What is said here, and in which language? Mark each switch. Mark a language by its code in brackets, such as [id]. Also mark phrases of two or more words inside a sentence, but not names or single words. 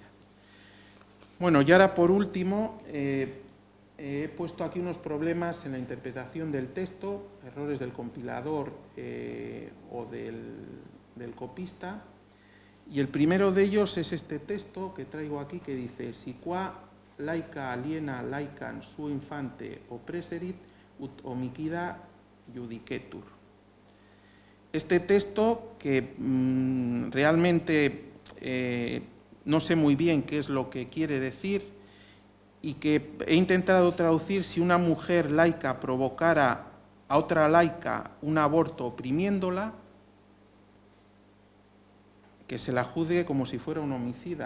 [es] Bueno, y ahora por último, he puesto aquí unos problemas en la interpretación del texto, errores del compilador o del copista, y el primero de ellos es este texto que traigo aquí que dice: [la] si qua laica aliena laicam su infante opresserit ut homicida judicetur. [es] Este texto que realmente no sé muy bien qué es lo que quiere decir, y que he intentado traducir: si una mujer laica provocara a otra laica un aborto oprimiéndola, que se la juzgue como si fuera un homicida.